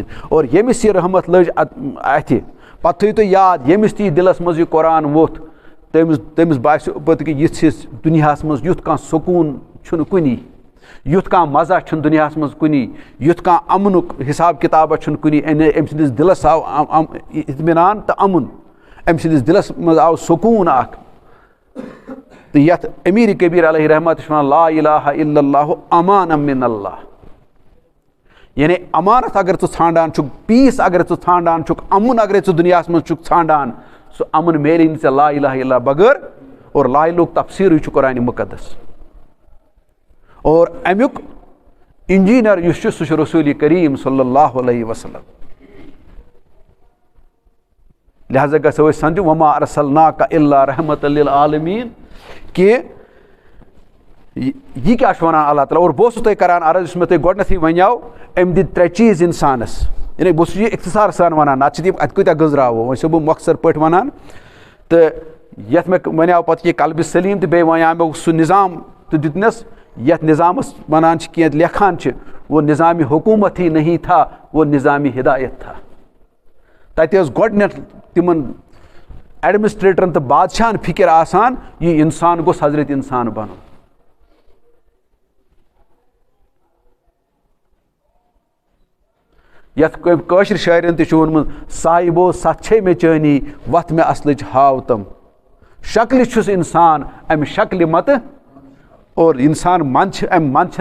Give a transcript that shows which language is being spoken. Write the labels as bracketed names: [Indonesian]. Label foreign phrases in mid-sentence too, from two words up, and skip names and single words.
[Kashmiri] اور ییٚمِس یہِ رحمت لٔج اَتھِ, پتہٕ تھٲیِو تُہۍ یاد, ییٚمِس تہِ یہِ دِلس منٛز یہِ قرآن ووٚتھ, تٔمِس باسیو پتہٕ کہِ یِژھِس دُنیاہس منٛز یُتھ کانٛہہ سکوٗن چھُنہٕ کُنی, یُتھ کانٛہہ مزہ چھُنہٕ دُنیاہس منٛز کُنی, یُتھ کانٛہہ امنُک حساب کِتابہ چھُنہٕ کُنی. أمۍ سٕنٛدِس دِلس آو اطمینان تہٕ امُن, أمۍ سٕنٛدِس دِلس منٛز آو سکوٗن اکھ. تہٕ یتھ امیٖر کبیٖر علیہ رحمت چھِ وَنان [Arabic] لا الہ الا اللہ امان من اللہ. [Kashmiri] یعنی امانت اگر ژٕ ژھانڈان چھُکھ, پیٖس اگر ژٕ ژھانڈان چھُکھ, امُن اگرے ژٕ دُنیاہس منٛز چھُکھ ژھانڈان, سُہ امُن میلہِ نہٕ ژےٚ [Arabic] لا الہ الا [Kashmiri] بغٲر. اور لا الہُک تفصیٖرٕے چھُ قرآنِ مُقدس. اور امیُک انجیٖنر یُس چھُ سُہ چھُ رسول کریم [Arabic] صلی اللہ علیہ وسلم. [Kashmiri] لہٰذا گژھو أسۍ سمجھُن [Arabic] وما ارسلناک الا رحمۃ للعالمیٖن, [Kashmiri] کہِ یہِ کیٛاہ چھُ وَنان اللہ تعالیٰ. اور بہٕ اوسُس تۄہہِ کران عرض, یُس مےٚ تۄہہِ گۄڈنیتھٕے وَنیو, أمۍ دِتۍ 3 چیٖز اِنسانس, یعنی بہٕ اوسُس یہِ اختصار سان وَنان, نتہٕ چھِ تِم اَتہِ کۭتیاہ گٔنٛزراوو, وۄنۍ چھُسو بہٕ مۄخصر پٲٹھۍ وَنان. تہٕ یَتھ مےٚ وَنیو پَتہٕ کہِ قلبِ سلیٖم, تہٕ بیٚیہِ وَنیو مےٚ سُہ نِظام تہٕ دیُتنَس یَتھ نِظامَس وَنان چھِ کینٛہہ لیکھان چھِ, [Urdu] وہ نِظامِ حکوٗمت ہی نہیں تھا, وہ نِظامِ ہدایت تھا. [Kashmiri] تَتہِ ٲس گۄڈنٮ۪تھ تِمن ایڈمِنسٹریٹرن تہٕ بادشاہن فِکر آسان, یہِ اِنسان گوٚژھ حضرت اِنسان بنُن. یتھ کٲشِر شٲعرن تہِ چھُ ووٚنمُت, صاحبو ستھ چھے مےٚ چٲنی, وتھ مےٚ اصلٕچ ہاو تم, شکلہِ چھُس اِنسان امہِ شکلہِ متہٕ اور انسان منچھن